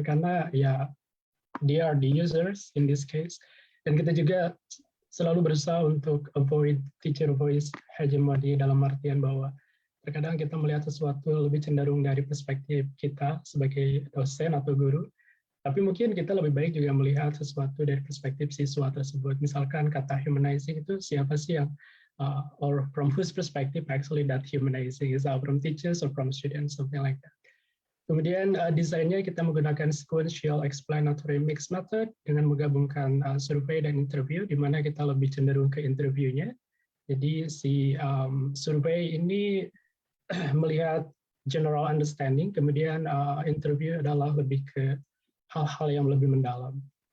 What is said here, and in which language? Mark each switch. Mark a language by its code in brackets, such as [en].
[id] Karena ya [en] they are the users in this case. [id] Dan kita juga selalu berusaha untuk [en] avoid teacher voice hegemony [id] dalam artian bahwa terkadang kita melihat sesuatu lebih cenderung dari perspektif kita sebagai dosen atau guru, tapi mungkin kita lebih baik juga melihat sesuatu dari perspektif siswa tersebut. Misalkan kata humanizing itu siapa sih yang, [en] or from whose perspective actually that humanizing is, from teachers or from students, something like that. [id] Kemudian desainnya kita menggunakan sequential explanatory mix method dengan menggabungkan survei dan interview, di mana kita lebih cenderung ke interviewnya. Jadi si survei ini melihat [en] general understanding, [id] kemudian interview adalah lebih ke hal-hal yang lebih mendalam.